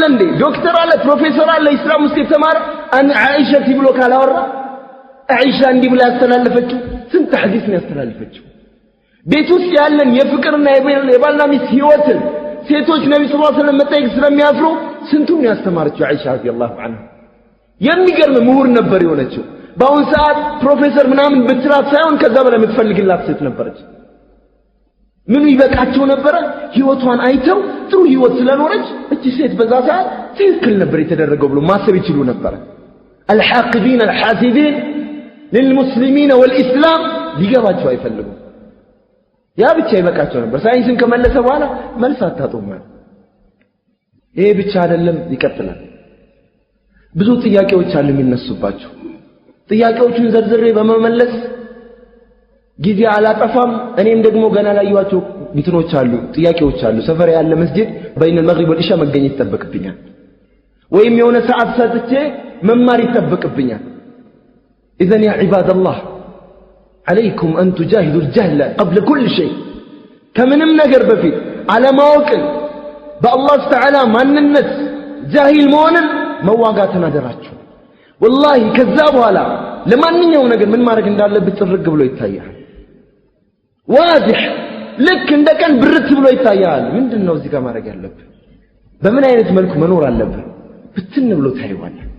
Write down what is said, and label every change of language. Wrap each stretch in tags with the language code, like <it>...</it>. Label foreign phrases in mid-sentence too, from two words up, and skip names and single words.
<am>እንዴ ዶክተር አለ ፕሮፌሰር አለ እስላም ውስጥ የተማረ አን አይሻ ብሎ ካላወራ አይሻ እንዲህ ብላ ያስተላለፈችው ስንት ሐዲስ ነው ያስተላለፈችው ቤት ውስጥ ያለን የፍቅርና የባልና ሚስት ህይወትን ሴቶች ነብዩ</am> <ar>صلى الله عليه وسلم</ar> <am>መጠየቅ ስለሚያፍሩ ስንቱን ያስተማረችው አይሻ</am> <ar>رضي الله عنها</ar> <am>የሚገርም ምሁር ነበር የሆነችው በአሁን ሰዓት ፕሮፌሰር ምናምን ብትራት ሳይሆን ከዛ በላይ የምትፈልግላት ሴት ነበረች ምኑ ይበቃቸው ነበር ህይወቷን አይተው ጥሩ ህይወት ስለኖረች እቺ ሴት በዛ ሰዓት ትክክል ነበር የተደረገው ብሎ ማሰብ ይችሉ ነበር</am> <ar>الحاقدين الحاسدين للمسلمين والاسلام</ar> <am>ሊገባቸው አይፈልጉም ያ ብቻ ይበቃቸው ነበር ሳይንስን ከመለሰ በኋላ መልስ አታጡም ይሄ ብቻ አይደለም ይቀጥላል ብዙ ጥያቄዎች አሉ የሚነሱባቸው ጥያቄዎቹን ዘርዝሬ በመመለስ ጊዜ አላጠፋም እኔም ደግሞ ገና ላይዋቸው እንትኖች አሉ ጥያቄዎች አሉ ሰፈር ያለ መስጂድ በይነ</am> <ar>المغرب والعشاء</ar> <am>መገኘት ይጠበቅብኛል ወይም የሆነ ሰዓት ሰጥቼ መማር ይጠበቅብኛል</am> <ar>اذا يا عباد الله عليكم ان تجاهدوا الجهل قبل كل شيء</ar> <am>ከምንም ነገር በፊት አለማወቅን በአላህ تعالى ማንነት ጃሂል መሆንን መዋጋትን አደራችሁ والله ከዛ በኋላ ለማንኛውም ነገር ምን ማድረግ እንዳለበት ጥርግ ብሎ ይታያል واضح ልክ እንደቀን ብርት ብሎ ይታያል ምንድነው እዚህ ጋር ማድረግ ያለብን በምን አይነት መልኩ መኖር አለብን ብትን ብሎ ታይዋል</am>